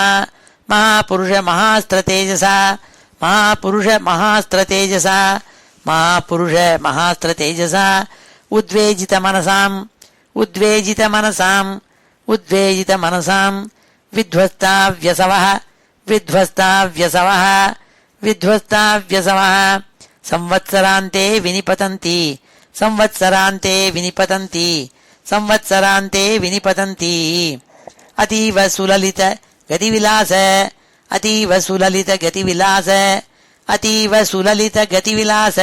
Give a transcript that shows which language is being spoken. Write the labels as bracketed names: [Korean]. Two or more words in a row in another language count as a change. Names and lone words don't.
[Sanskrit] महापुरुष महास्त्रतेजसा, महापुरुष महास्त्रतेजसा, महापुरुष महास्त्रतेजसा. उद्वेजित मनसाम्, उद्वेजित मनसाम्, उद्वेजित मनसाम्. विध्वस्तव्यसवः, विध्वस्तव्यसवः, विध्वस्तव्यसवः. संवत्सरान्ते विनिपतन्ति, संवत्सरान्ते विनिपतन्ति, संवत्सरान्ते विनिपतन्ति. अतीव सुललित गतिविलास, अतीव सुललित गतिविलास, अतीव सुललित गतिविलास.